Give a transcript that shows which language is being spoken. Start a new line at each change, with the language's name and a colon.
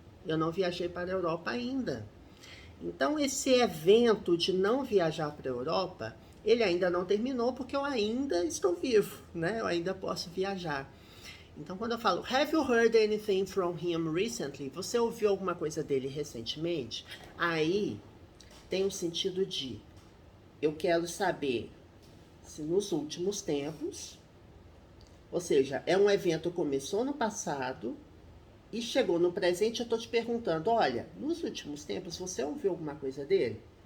Portuguese: Eu não viajei para a Europa ainda. Então, esse evento de não viajar para a Europa, ele ainda não terminou porque eu ainda estou vivo, né? Eu ainda posso viajar. Então, quando eu falo,
English: have you heard anything from him recently?
Portuguese: Você ouviu alguma coisa dele recentemente? Aí, tem um sentido de, eu quero saber se nos últimos tempos, ou seja, é um evento que começou no passado e chegou no presente, eu estou te perguntando, olha, nos últimos tempos, você ouviu alguma coisa dele?